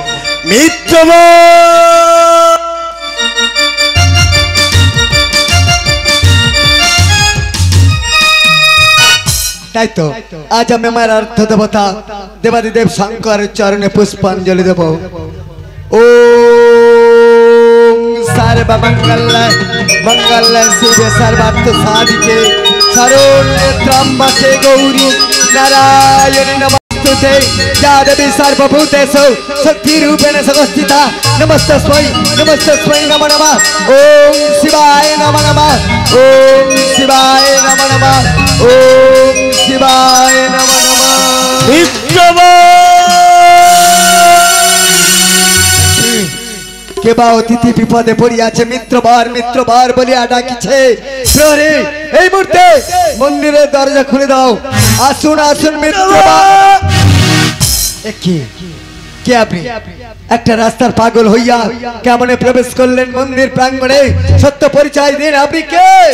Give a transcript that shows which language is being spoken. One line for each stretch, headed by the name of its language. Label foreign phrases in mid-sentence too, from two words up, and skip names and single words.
Bangla: তাই তো আজ আমি আমার অর্থ দেবতা দেবাদিদেব শঙ্করের চরণে পুষ্পাঞ্জলি দেব।
Sanskrit: ও সর্বমঙ্গল মঙ্গল শিবে সর্বার্থ সাধিকে শরণ্যে ত্রম্বকে গৌরী नारायण नमस्तुते या देवी सर्वभूतेषु शक्तिरूपेण संस्थिता नमस्तस्मै नमो नमः ओम शिवाय नमो नमः ओम शिवाय नमो नमः ओम शिवाय नमो नमः
Bangla: কেবা অতিথি বিপদে পড়িয়াছে মিত্রবার বলিয়া ডাকিছে প্রহরী এই মুহূর্তে মন্দিরের দরজা খুলে দাও আসুন মিত্রবার কে আপনি একটা রাস্তার পাগল হইয়া কেমনে প্রবেশ করলেন মন্দির প্রাঙ্গণে সত্য পরিচয় দিন আপনি কে